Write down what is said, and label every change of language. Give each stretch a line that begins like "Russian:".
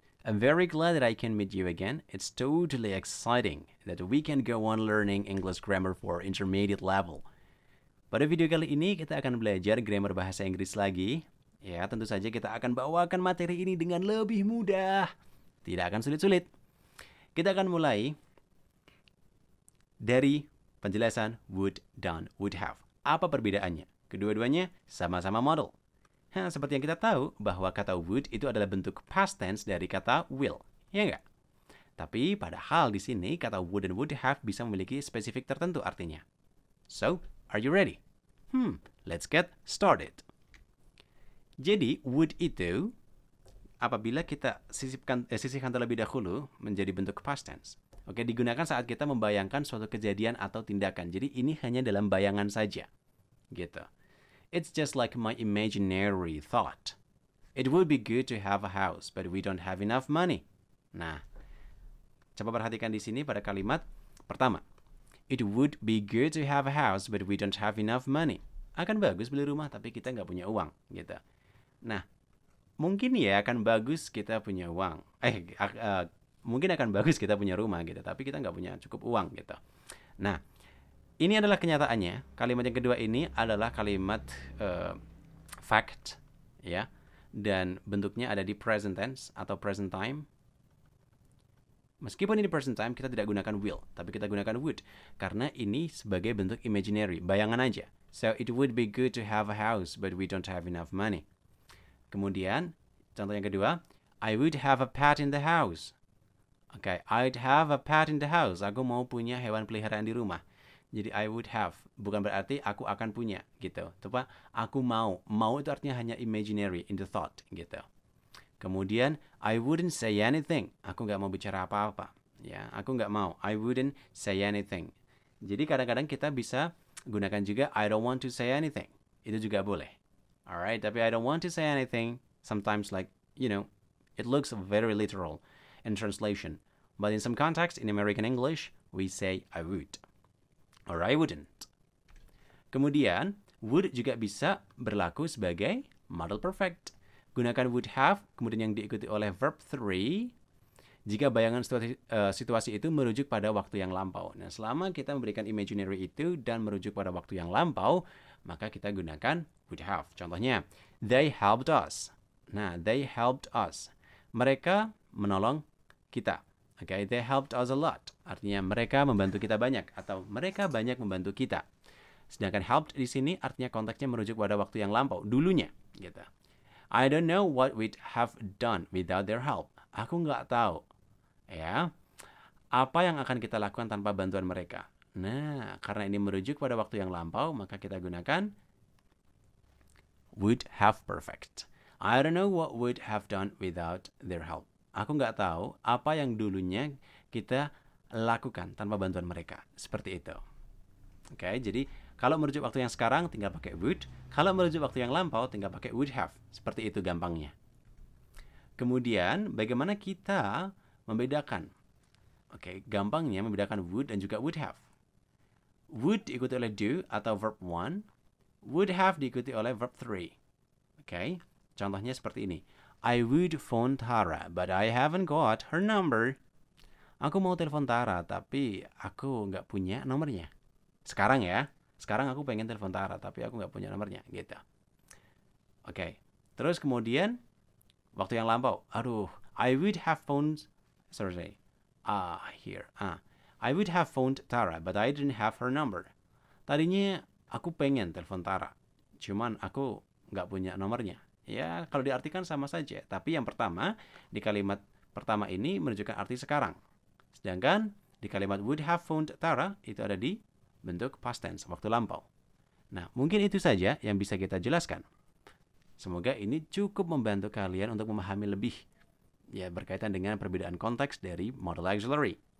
English: I'm very glad that I can meet you again. It's totally exciting that we can go on learning English grammar for intermediate level.
Indonesian: Pada video kali ini kita akan belajar grammar bahasa Inggris lagi. Ya, tentu saja kita akan bawakan materi ini dengan lebih mudah. Tidak akan sulit-sulit. Kita akan mulai dari penjelasan would, done, would have. Apa perbedaannya? Kedua-duanya sama-sama model. Seperti yang kita tahu bahwa kata would itu adalah bentuk past tense dari kata will. Ya enggak? Tapi padahal di sini kata would dan would have bisa memiliki spesifik tertentu artinya.
English: So, are you ready? Let's get started.
Indonesian: Jadi, would itu apabila kita sisihkan terlebih dahulu menjadi bentuk past tense. Oke, digunakan saat kita membayangkan suatu kejadian atau tindakan. Jadi ini hanya dalam bayangan saja. Gitu.
English: It's just like my imaginary thought. It would be good to have a house, but we don't have enough money.
Indonesian: Nah, coba perhatikan di sini pada kalimat pertama.
English: It would be good to have a house, but we don't have enough money.
Indonesian: Akan bagus beli rumah, tapi kita nggak punya uang. Gitu. Nah, mungkin ya akan bagus kita punya uang. Mungkin akan bagus kita punya rumah gitu, tapi kita nggak punya cukup uang gitu. Nah, ini adalah kenyataannya. Kalimat yang kedua ini adalah kalimat fact, ya, dan bentuknya ada di present tense atau present time. Meskipun ini present time, kita tidak gunakan will, tapi kita gunakan would, karena ini sebagai bentuk imaginary, bayangan aja.
English: So it would be good to have a house, but we don't have enough money.
Indonesian: Kemudian, contoh yang kedua,
English: I would have a pet in the house. Oke, I'd have a pet in the house.
Indonesian: Aku mau punya hewan peliharaan di rumah. Jadi
English: I would have,
Indonesian: bukan berarti aku akan punya, gitu. Tepat, aku mau. Mau itu artinya hanya imaginary,
English: in the thought,
Indonesian: gitu.
English: Kemudian, I wouldn't say anything.
Indonesian: Aku nggak mau bicara apa-apa. Ya, aku nggak mau.
English: I wouldn't say anything.
Indonesian: Jadi kadang-kadang kita bisa gunakan juga
English: I don't want to say anything.
Indonesian: Itu juga boleh.
English: Alright, tapi I don't want to say anything. Sometimes like, it looks very literal in translation. But in some context, in American English, we say I would. Or I wouldn't.
Indonesian: Kemudian, would juga bisa berlaku sebagai model perfect. Gunakan would have, kemudian yang diikuti oleh verb 3, jika bayangan situasi itu merujuk pada waktu yang lampau. Nah, selama kita memberikan imaginary itu dan merujuk pada waktu yang lampau, maka kita gunakan would have.
English: Contohnya, they helped us. Nah, they helped us.
Indonesian: Mereka menolong kita.
English: Okay, they helped us a lot.
Indonesian: Artinya mereka membantu kita banyak atau mereka banyak membantu kita. Sedangkan helped di sini artinya konteksnya merujuk pada waktu yang lampau, dulunya, gitu.
English: I don't know what we'd have done without their help.
Indonesian: Aku nggak tahu, ya, apa yang akan kita lakukan tanpa bantuan mereka. Nah, karena ini merujuk pada waktu yang lampau, maka kita gunakan would have perfect.
English: I don't know what we'd have done without their help.
Indonesian: Aku nggak tahu apa yang dulunya kita lakukan tanpa bantuan mereka. Seperti itu. Oke, jadi kalau merujuk waktu yang sekarang tinggal pakai would. Kalau merujuk waktu yang lampau tinggal pakai would have. Seperti itu gampangnya. Kemudian bagaimana kita membedakan? Oke, gampangnya membedakan would dan juga would have. Would diikuti oleh do atau verb 1. Would have diikuti oleh verb 3. Oke, contohnya seperti ini.
English: I would phone Tara, but I haven't got her number.
Indonesian: Aku mau telepon Tara, tapi aku nggak punya nomornya. Sekarang ya. Sekarang aku pengen telepon Tara, tapi aku nggak punya nomornya. Gitu. Oke. Terus kemudian, waktu yang lampau.
English: Aduh, I would have phoned... I would have phoned Tara, but I didn't have her number.
Indonesian: Tadinya aku pengen telepon Tara. Cuman aku nggak punya nomornya. Ya, kalau diartikan sama saja. Tapi yang pertama, di kalimat pertama ini menunjukkan arti sekarang. Sedangkan di kalimat
English: would have phoned Tara,
Indonesian: itu ada di bentuk past tense, waktu lampau. Nah, mungkin itu saja yang bisa kita jelaskan. Semoga ini cukup membantu kalian untuk memahami lebih ya berkaitan dengan perbedaan konteks dari model auxiliary.